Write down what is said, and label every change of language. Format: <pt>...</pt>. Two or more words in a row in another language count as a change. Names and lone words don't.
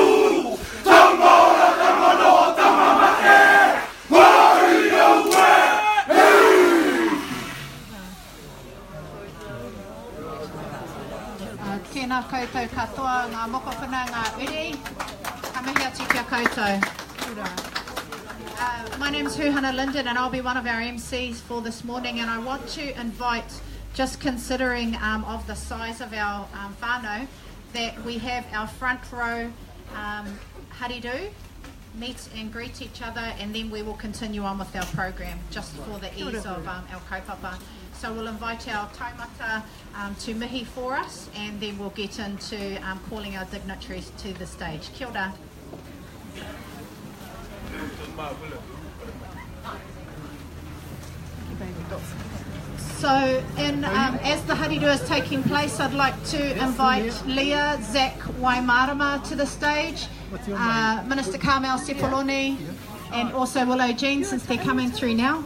<mi>Tau maora te mano o ta mama e! Wāhi au e! Tēnā koutou katoa, ngā mokopuna, ngā uri. Ka mihi atu kia koutou.</mi> <en>My name's Huhana Linden and I'll be one of our MCs for this morning, and I want to invite, just considering of the size of our whānau, that we have our front row haridu, meet and greet each other, and then we will continue on with our program just for the ease of our kaupapa. So we'll invite our taumata to mihi for us, and then we'll get into calling our dignitaries to the stage.</en> <mi>Kia ora.</mi> <en>So, as the haridu is taking place, I'd like to invite Leah Zach Waimarama to the stage, Minister Carmel Sepuloni, and also Willow Jean, since they're coming through now.</en>